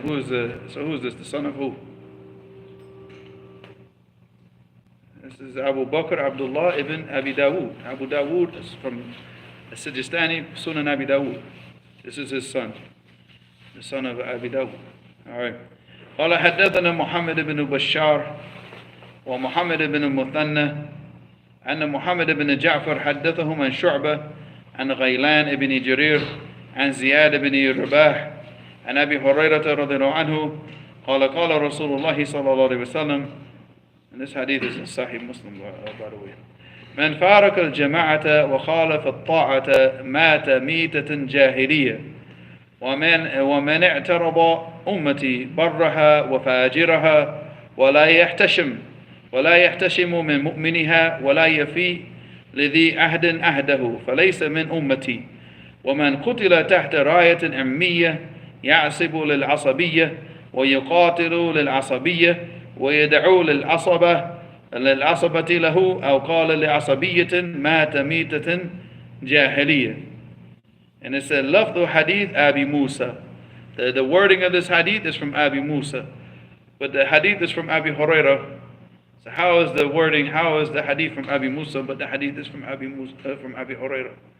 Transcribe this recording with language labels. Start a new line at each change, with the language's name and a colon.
English: Who's this? The son of who? This is Abu Bakr Abdullah ibn Abi Dawood. Abu Dawood is from al-Sijistani, Sunan Abi Dawood. This is his son, the son of Abi Dawood. All right.
Arabic: قال حدثنا محمد بن بشار ومحمد بن المثنى أن محمد بن جعفر حدثهم عن شعبة عن غيلان بن جرير عن زياد بن رباح عن أبي هريرة رضي الله عنه قال قال رسول الله صلى الله عليه وسلم.
English: And this hadith is in Sahih Muslim, by the way.
Arabic: من فارق الجماعة وخالف الطاعة مات ميتة جاهلية ومن اعترض أمتي برها وفاجرها ولا يحتشم من مؤمنها ولا يفي لذي عهد عهده فليس من أمتي ومن قتل تحت راية أمية يعصب للعصبية ويقاتل للعصبية ويدعو للعصبة له أو قال لعصبية مات ميتة جاهلية.
English: And it said, لفظ hadith Abi Musa. The wording of this hadith is from Abi Musa, but the hadith is from Abi Hurairah. So how is the wording? How is the hadith from Abi Musa, but the hadith is from Abi Hurairah?